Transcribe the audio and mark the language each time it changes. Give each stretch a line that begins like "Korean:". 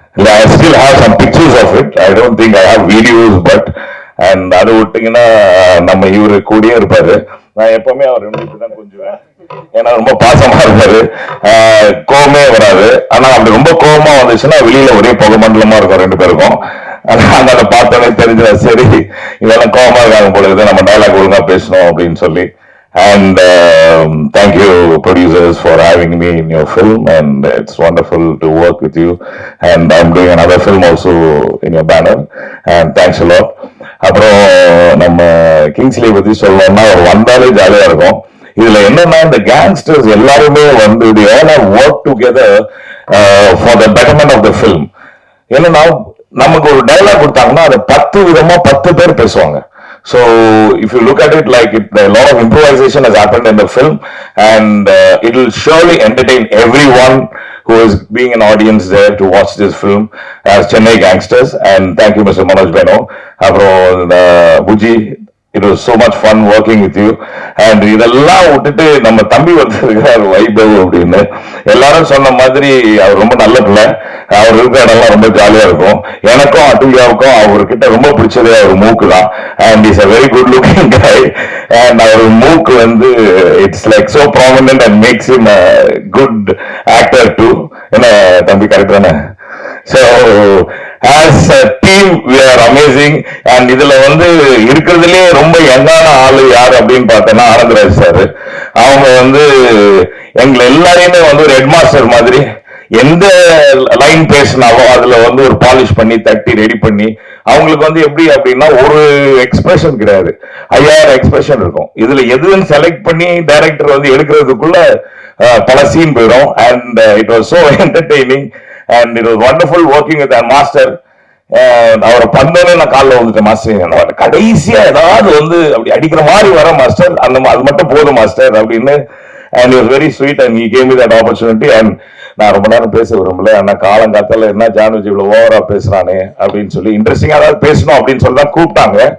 English: I still have some pictures of it. I don't think I have videos, but and
Tamil: அது விட்டீங்கன்னா நம்ம இவரு கூடயே இருப்பாரு. நான் எப்பவுமே அவர் தான் கொஞ்சுவேன், ஏன்னா ரொம்ப பாசமா இருப்பாரு, கோவமே வராது. ஆனா அப்படி ரொம்ப கோவமா வந்துச்சுன்னா வெளியில ஒரே புகை மண்டலமா இருக்கும் ரெண்டு பேருக்கும். அதை பார்த்தோன்னே தெரிஞ்ச சரி இதெல்லாம் கோவமா இருக்காங்க போல இருக்குது, நம்ம டைலாக் ஒழுங்கா பேசணும் அப்படின்னு சொல்லி.
English: And thank you producers for having me in your film, and it's wonderful to work with you, and I'm doing another film also in your banner, and thanks a lot.
Tamil: அப்புறம் நம்ம Kingsley பத்தி சொல்லணும்னா வந்தாலே ஜாலியா இருக்கும். இதுல என்னன்னா இந்த கேங்ஸ்டர்ஸ் எல்லாருமே வந்து
English: they all have worked together for the betterment of the film.
Tamil: என்னன்னா நமக்கு ஒரு டைலாக் கொடுத்தாங்கன்னா அதை 10 விதமா 10 பேர் பேசுவாங்க.
English: So if you look at it like it, a lot of improvisation has happened in the film, and it will surely entertain everyone who is being an audience there to watch this film as Chennai Gangsters. And thank you, Mr. Manoj Beno. Apro Buji, it was so much fun working with you.
Tamil: And இதெல்லாம் விட்டுட்டு நம்ம தம்பி வந்திருக்கிறார் வைபவ் அப்படின்னு. எல்லாரும் சொன்ன மாதிரி அவர் ரொம்ப நல்ல பிள்ளை, அவர் இருக்கிற இடம்லாம் ரொம்ப ஜாலியா இருக்கும். எனக்கும் அட்டுவியாவுக்கும் அவர்கிட்ட ரொம்ப பிடிச்சதே அவர் மூக்கு தான்.
English: And is a very good looking guy. அண்ட்
Tamil: அவர் மூக்கு வந்து
English: It's like so prominent and makes him a good actor too.
Tamil: என்ன தம்பி கரெக்ட் தானே?
English: So as a team we are amazing.
Tamil: And இதுல வந்து இருக்கிறதுலே ரொம்ப யங்கான ஆளு யார் அப்படின்னு பார்த்தோன்னா ஆனந்தராஜ் சார். அவங்க வந்து எங்களை எல்லாரையுமே வந்து ஒரு ஹெட் மாஸ்டர் மாதிரி எந்த லைன் பேசினாலும் அதுல வந்து ஒரு பாலிஷ் பண்ணி தட்டி ரெடி பண்ணி அவங்களுக்கு வந்து எப்படி அப்படின்னா ஒரு எக்ஸ்பிரஷன் கிடையாது, 5000 எக்ஸ்பிரஷன் இருக்கும். இதுல எதுன்னு செலக்ட் பண்ணி டைரக்டர் வந்து எடுக்கிறதுக்குள்ள பல சீன் போயிடும்.
English: And it was so entertaining and it was wonderful working with our master.
Tamil: அவரை பண்ணோன்னே நான் காலில் வந்துட்டேன், மாஸ்டர் கடைசியா ஏதாவது வந்து அப்படி அடிக்கிற மாதிரி வர மாஸ்டர், அந்த அது மட்டும் போதும் மாஸ்டர் அப்படின்னு.
English: And it was very sweet and he gave me that opportunity.
Tamil: And நான் ரொம்ப நேரம் பேச விரும்பல, ஆனா காலங்காத்தால என்ன ஜானுஜி இவ்வளவு ஓவரா பேசுறானே அப்படின்னு சொல்லி இன்ட்ரெஸ்டிங்கா ஏதாவது பேசணும் அப்படின்னு சொல்லி தான் கூப்பிட்டாங்க.